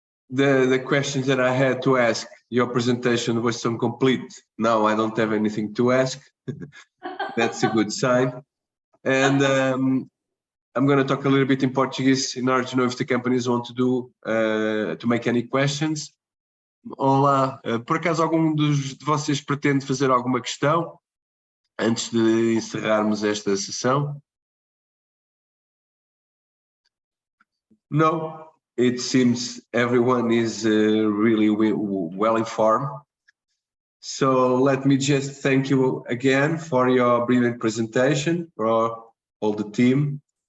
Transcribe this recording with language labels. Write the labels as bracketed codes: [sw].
[en] The questions that I had to ask, your presentation was so complete. Now I don't have anything to ask. That's a good sign. And I'm going to talk a little bit in Portuguese in order to know if the companies want to make any questions. [pt] Olá, por acaso algum de vocês pretende fazer alguma questão antes de encerrarmos esta sessão? [en] No, it seems everyone is really well informed. So let me just thank you again for your brilliant presentation, for all the team.